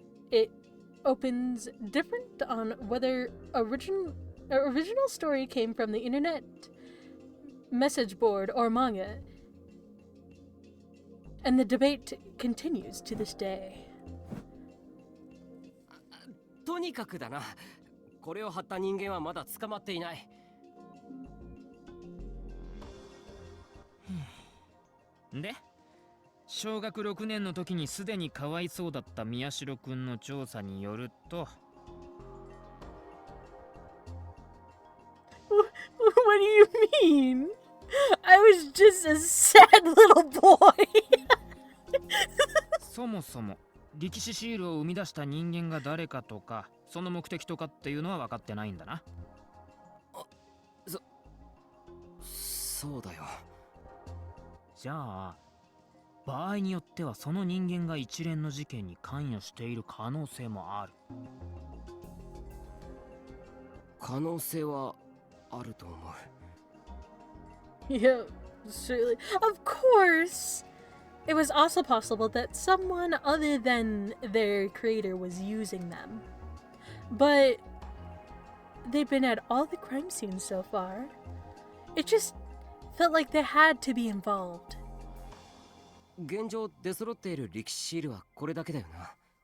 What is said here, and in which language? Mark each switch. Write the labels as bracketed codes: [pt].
[en] It opens different on whether original story came from the internet, message board, or manga, and the debate continues to this day. [ja] とにかくだな。これを貼った人間はまだ捕まっていない。で、小学6年の時にすでにかわいそうだった宮代くんの調査によると、 [en] What do you mean? I was just a sad little boy. [ja] そもそも力士シールを生み出した人間が誰かとか、その目的とかっていうのは分かってないんだな。そうだよ。じゃあ場合によってはその人間が一連の事件に関与している可能性もある。可能性はあると思う。 [en] Yeah, surely. Of course! It was also possible that someone other than their creator was using them. But they've been at all the crime scenes so far. It just felt like they had to be involved. [ja] 現状出揃っている歴史シールはこれだけだよな。